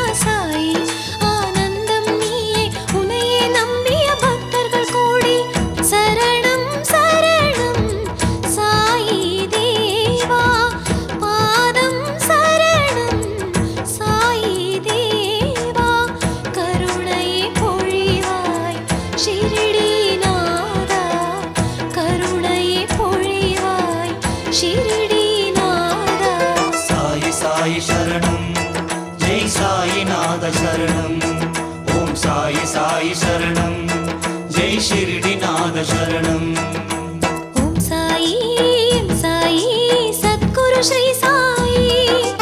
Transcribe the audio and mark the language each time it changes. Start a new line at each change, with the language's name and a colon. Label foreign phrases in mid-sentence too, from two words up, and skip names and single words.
Tamil: சாயி ஆனந்தம் நீயே உனையே நம்பிய பக்தர்கள் கோடி சரணம் சரணம் சாயி தேவா பாதம் சரணம் சாயி தேவா கருணையை பொழிவாய் ஷிரடிநாதா கருணையை பொழிவாய் ஷிரடிநாதா
Sanskrit: साई साई शरणं जय साईनाथ शरणं ॐ साई साई शरणं जय शिरडीनाथ शरणं ॐ साई सद्गुरु श्री साई